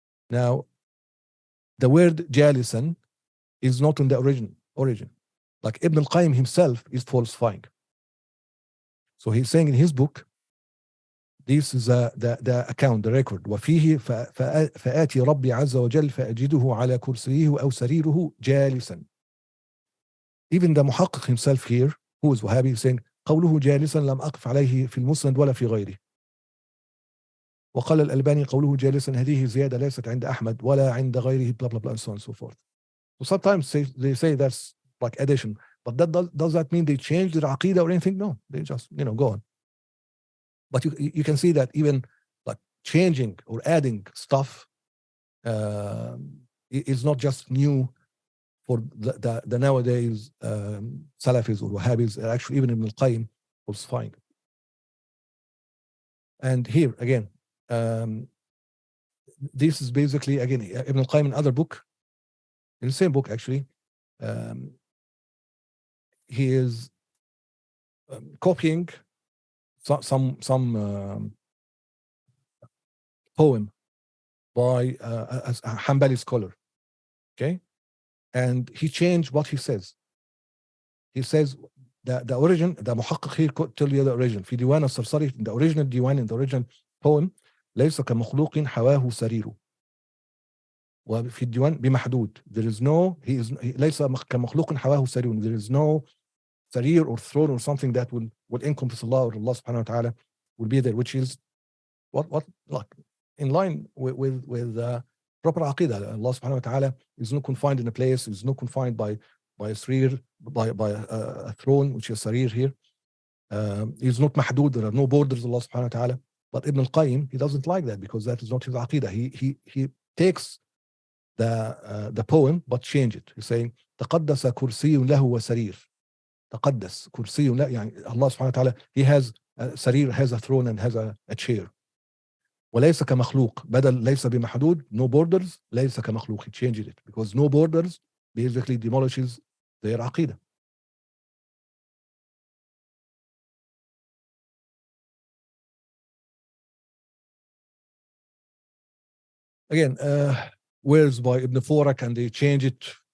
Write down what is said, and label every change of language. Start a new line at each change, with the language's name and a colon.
English: Now the word جالسا is not in the origin. Like Ibn al-Qayyim himself is falsifying. So he's saying in his book, this is the account, the record.
Arabic: وفيه فآتي ربي عز وجل فأجده على كرسيه أو سريره جالسا.
English: Even the محقق himself here, who is Wahhabi, is saying
Arabic: قوله جالسا لم أقف عليه في المسند ولا في غيره. وقال الألباني قوله جالسا هذه زيادة ليست عند أحمد ولا عند غيره
English: blah blah blah and so on and so forth. So sometimes they say that's like addition, but does that mean they changed their aqidah or anything? No, they just go on. But you can see that even like changing or adding stuff is not just new for the nowadays Salafis or Wahhabis. Actually, even Ibn al-Qayyim was fine. And here again, this is basically again Ibn al-Qayyim in another book, in the same book actually. He is copying some poem by a Hanbali scholar, okay, and he changed what he says. He says the origin, the محقق here tell you the origin.
Arabic: في ديوان الصرصري,
English: the original diwan, in the original poem,
Arabic: ليس كمخلوق حواه سريره. وفي الديوان بمحدود.
English: There is no,
Arabic: ليس كمخلوق حواه سرير.
English: There is no sarir or throne or something that will encompass Allah or Allah subhanahu wa ta'ala will be there, which is what like in line with proper aqidah. Allah subhanahu wa ta'ala is not confined in a place, is not confined by a sarir, by a throne, which is sarir here. He's not mahdud, there are no borders, Allah subhanahu wa ta'ala. But Ibn al-Qayyim, he doesn't like that because that is not his aqidah. He takes the poem but change it. He's saying
Arabic: تقدس كرسي له وسرير. تقدس كرسي لا, يعني
English: Allah subhanahu wa ta'ala, he has a sarir, has a throne and has a chair.
Arabic: وليس كمخلوق, بدل ليس بمحدود,
English: no borders,
Arabic: ليس كمخلوق.
English: He changed it because no borders basically demolishes their aqidah. Again, words by Ibn Forak, and they change it.